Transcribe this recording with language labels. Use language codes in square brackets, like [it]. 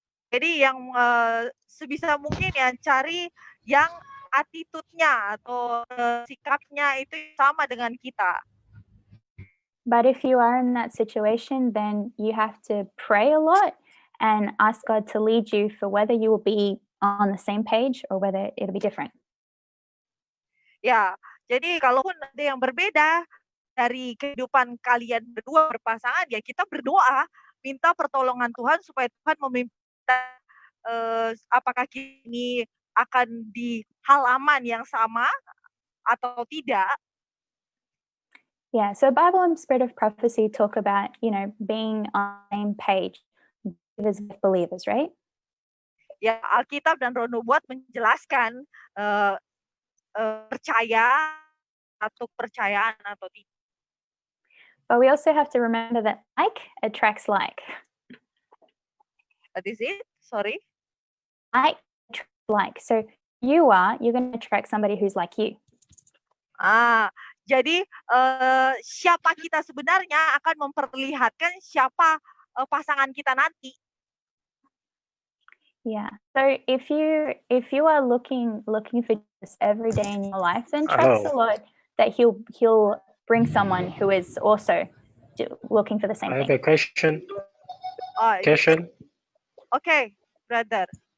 [id] Jadi yang sebisa mungkin ya cari yang attitude-nya atau sikapnya itu sama dengan kita. [en] But if you are in that situation, then you have to pray a lot and ask God to lead you for whether you will be on the same page or whether it'll be different. [id] Ya, jadi kalaupun ada yang berbeda dari kehidupan kalian berdua berpasangan, ya kita berdoa, minta pertolongan Tuhan supaya Tuhan memimpin apakah ini akan di halaman yang sama atau tidak. [en] Yeah, so Bible and Spirit of Prophecy talk about, being on the same page with believers, right? [id] Ya, Alkitab dan Roh Nubuat menjelaskan percaya atau percayaan atau tidak. [en] But we also have to remember that like attracts like. What is it? Sorry. Like. So you're going to attract somebody who's like you. [id] Jadi siapa kita sebenarnya akan memperlihatkan siapa pasangan kita nanti. [en] Yeah. So if you are looking for Jesus every day in your life, then trust the Lord that He'll bring someone who is also looking for the same thing. I have a question. Okay, brother.